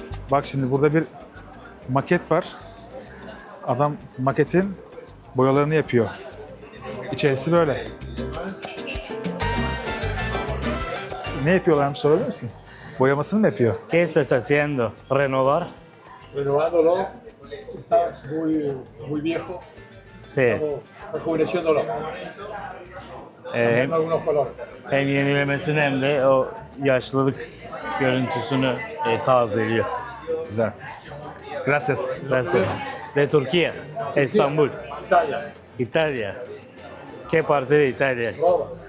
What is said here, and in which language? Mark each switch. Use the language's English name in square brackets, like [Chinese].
[Turkish] Bak şimdi burada bir maket var. Adam maketin boyalarını yapıyor. İçerisi böyle. Ne yapıyorlarmış sorabilir misin? Boyamasını mı yapıyor? [Spanish] ¿Qué estás haciendo? ¿Renovar? Renovándolo, está muy viejo, Sí. estamos rejuveneciéndolo, [Turkish] Hem, [Spanish] algunos colores. [Turkish] hem yenilemesini hem de o yaşlılık görüntüsünü tazeliyor. Güzel. Gracias. [Spanish] Gracias. De Turquía, Estambul, Italia. Italia. ¿Qué parte de Italia? Roma.